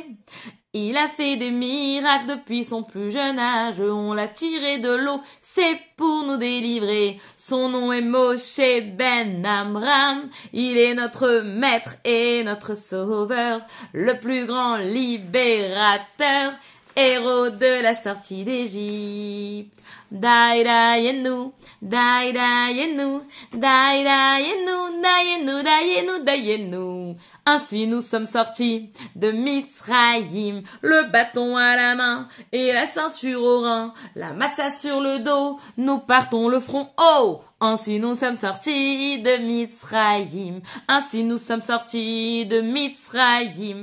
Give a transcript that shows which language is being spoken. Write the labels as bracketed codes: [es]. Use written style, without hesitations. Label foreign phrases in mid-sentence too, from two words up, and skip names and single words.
[fr] Il a fait des miracles depuis son plus jeune âge, on l'a tiré de l'eau, c'est pour nous délivrer. Son nom est Moshe Ben Amram, il est notre maître et notre sauveur, le plus grand libérateur, héros de la sortie d'Égypte. [he] Dai dayenu, dai dayenu, dai dayenu, dayenu, dayenu, dayenu. [fr] Ainsi nous sommes sortis de Mitzrayim, le bâton à la main et la ceinture au rein, la matzah sur le dos, nous partons le front haut. Ainsi nous sommes sortis de Mitzrayim, ainsi nous sommes sortis de Mitzrayim.